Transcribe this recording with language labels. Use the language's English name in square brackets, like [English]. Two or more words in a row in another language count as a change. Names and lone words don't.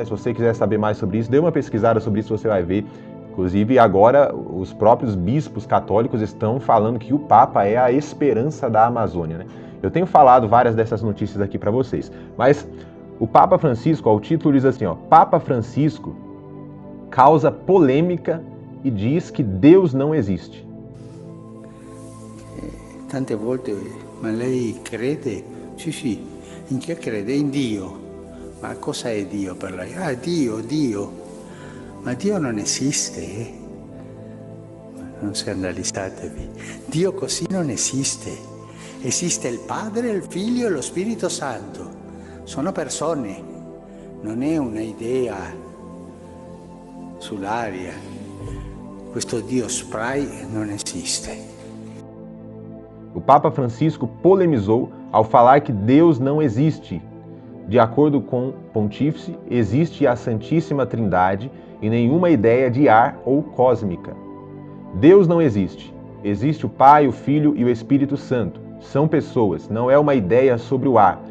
[Portuguese] Se você quiser saber mais sobre isso, dê uma pesquisada sobre isso, você vai ver. Inclusive agora os próprios bispos católicos estão falando que o Papa é a esperança da Amazônia, né? Eu tenho falado várias dessas notícias aqui para vocês, mas o Papa Francisco, o título diz assim, Papa Francisco causa polêmica e diz que Deus não existe. [Italian] Tante volte, ma lei crede? Sì, in che crede? In Dio. Ma cosa è Dio per lei? Ah, Dio. Ma Dio non esiste, Non scandalizzatevi. Dio così non esiste. Esiste il Padre, il Figlio e lo Spirito Santo. Sono persone, non è una idea sull'aria. Questo Dio spray non esiste. [Portuguese] O Papa Francisco polemizou ao falar que Deus não existe. De acordo com o Pontífice, existe a Santíssima Trindade e nenhuma ideia de ar ou cósmica. Deus não existe. Existe o Pai, o Filho e o Espírito Santo. São pessoas, não é uma ideia sobre o ar.